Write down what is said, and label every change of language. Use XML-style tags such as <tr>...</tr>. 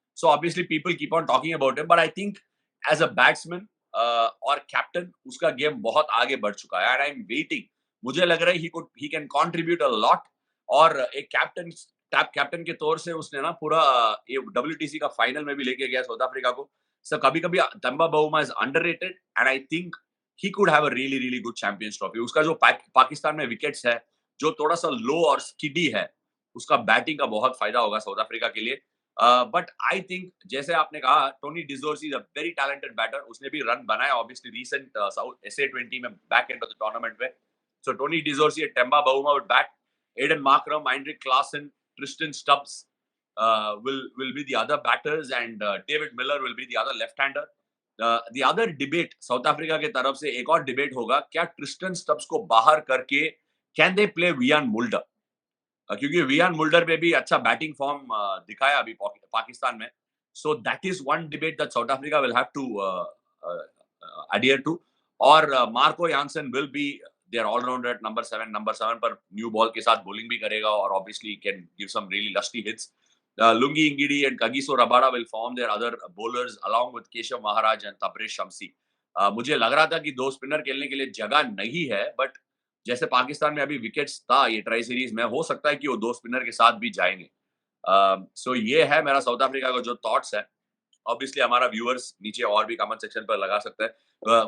<en>so obviously people keep on talking about him, but I think as a batsman</en> <hi>और captain उसका game बहुत आगे बढ़ चुका है</hi> <en>And I am waiting.</en> <hi>मुझे लग रहा है</hi> <en>He can contribute a lot.</en> <hi>और एक कैप्टन के तौर से उसने ना पूरा ये डब्ल्यूटीसी का फाइनल में भी लेके गया साउथ अफ्रीका को।</hi> <en>So</en> <hi>कभी-कभी</hi> <en>Temba Bavuma is underrated and I think he could have a really really good Champions Trophy।</en> <hi>उसका जो पाकिस्तान में विकेट्स है, जो थोड़ा सा लो और स्किडी है, उसका बैटिंग का बहुत फायदा होगा साउथ अफ्रीका के लिए।</hi> <en>but I think</en> <hi>जैसे आपने कहा</hi> <en>Tony de Zorzi is a very talented batter,</en> <hi>उसने भी रन बनाया</hi> <en>Obviously recent South SA20 में back end of the tournament में। So Tony de Zorzi, Temba Bavuma with bat, Aiden Markram, Heinrich Klaasen, Tristan Stubbs will be the other batters and David Miller will be the other left-hander. The other debate</en> <hi>south Africa के तरफ से एक और debate होगा, क्या Tristan Stubbs को बाहर करके</hi> <en>can they play</en> <hi>Wiaan Mulder? क्योंकि वियान मुल्डर पे भी अच्छा बैटिंग फॉर्म दिखाया अभी पाकिस्तान में।</hi> <en>So that is one debate that South Africa will have to adhere to। और Marco Jansen will be their allrounder at number 7 पर new ball</en> <hi>के साथ</hi> <en>bowling</en> <hi>भी करेगा और</hi> <en>Obviously can give some really lusty hits. Lungi Ngidi and Kagiso Rabada will form their other bowlers along with Keshav Maharaj and Tabriz Shamsi।</en> <hi>मुझे लग रहा था कि दो स्पिनर खेलने के लिए जगह नहीं है, बट जैसे पाकिस्तान में अभी विकेट्स था ये ट्राई सीरीज में, हो सकता है कि वो दो स्पिनर के साथ भी जाएंगे। सो ये है मेरा साउथ अफ्रीका का जो थॉट्स है। ऑब्वियसली हमारा व्यूअर्स नीचे और भी कमेंट सेक्शन पर लगा सकते हैं।</hi>